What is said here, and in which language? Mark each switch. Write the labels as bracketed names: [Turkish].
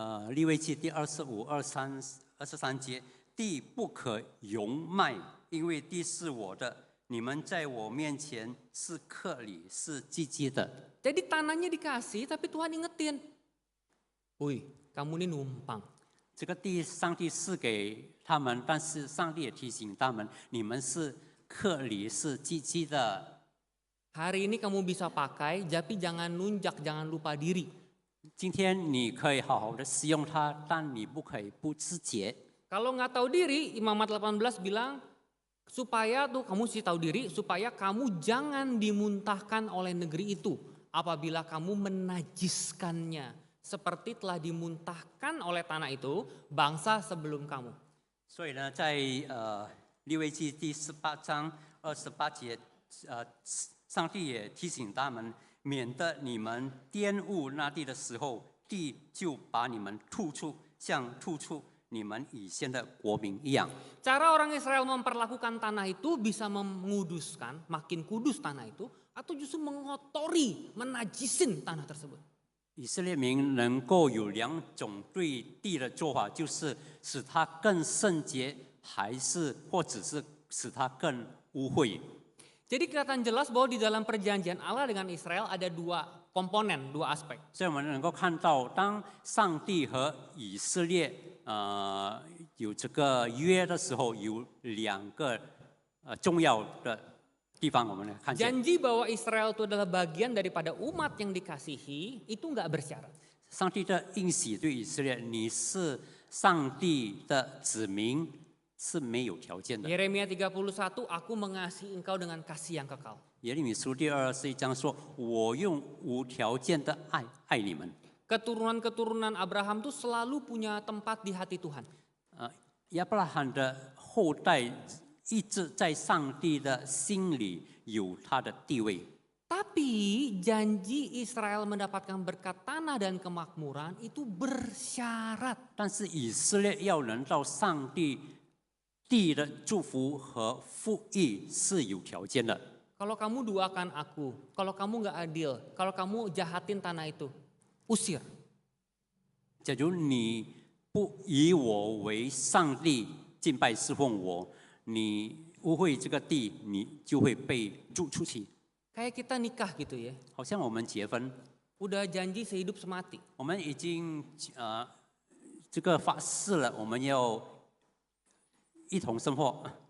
[Chinese] 利未记第25、23节，地不可容卖，因为地是我的，你们在我面前是客旅，是寄居的。 [Indonesian] Jadi tanahnya dikasih tapi Tuhan ingetin. Wih, kamu ini numpang. [Chinese] 这个地上帝赐给他们，但是上帝也提醒他们，你们是客旅，是寄居的。 [Indonesian] Hari ini kamu bisa pakai, tapi jangan nunjak, jangan lupa diri. [Chinese] 今天你可以好好的使用它，但你不可以不自觉。 [Indonesian] Kalau nggak tahu diri, Imamat 18 bilang supaya tuh kamu sih tahu diri supaya kamu jangan dimuntahkan oleh negeri itu apabila kamu menajiskannya seperti telah dimuntahkan oleh tanah itu bangsa sebelum kamu. [Chinese] 所以呢，在利未记第18章28节，上帝也提醒他们，免得你们玷污那地的时候，地就把你们吐出，像吐出你们以前的国民一样。 [Indonesian] Cara orang Israel memperlakukan tanah itu bisa menguduskan, makin kudus tanah itu, atau justru mengotori, menajisin tanah tersebut. [Chinese] 以色列民能够有两种对地的做法，就是使它更圣洁，还是或者是使它更污秽。 [Indonesian] Jadi kelihatan jelas bahwa di dalam perjanjian Allah dengan Israel ada dua komponen, dua aspek. [Chinese] 所以我们能够看到，当上帝和以色列有这个约的时候，有两个重要的地方，我们来看见。 [Indonesian] Janji bahwa Israel itu adalah bagian daripada umat yang dikasihi itu nggak bersyarat. [Chinese] 上帝的应许对以色列，你是上帝的子民，是没有条件的。 [Indonesian] Yeremia 31, aku mengasihi engkau dengan kasih yang kekal. [Chinese] 耶利米书第21章说：“我用无条件的爱你们。” [Indonesian] Keturunan-keturunan Abraham tuh selalu punya tempat di hati Tuhan. [Chinese] 亚伯拉罕的后代一直在上帝的心里有他的地位。 [Indonesian] Tapi janji Israel mendapatkan berkat tanah dan kemakmuran itu bersyarat. [Chinese] 但是以色列要能到上帝地的祝福和富裕是有条件的。 [Indonesian] Kalau kamu duakan aku, kalau kamu nggak adil, kalau kamu jahatin tanah itu, usir. [Chinese] 假如你不以我为上帝敬拜侍奉我，你污秽这个地，你就会被逐出去。 [Indonesian] Kayak kita nikah gitu ya. [Chinese] 好像我们结婚， [Indonesian] Udah janji sehidup semati. [Chinese] 我们已经这个发誓了，我们要一同生活。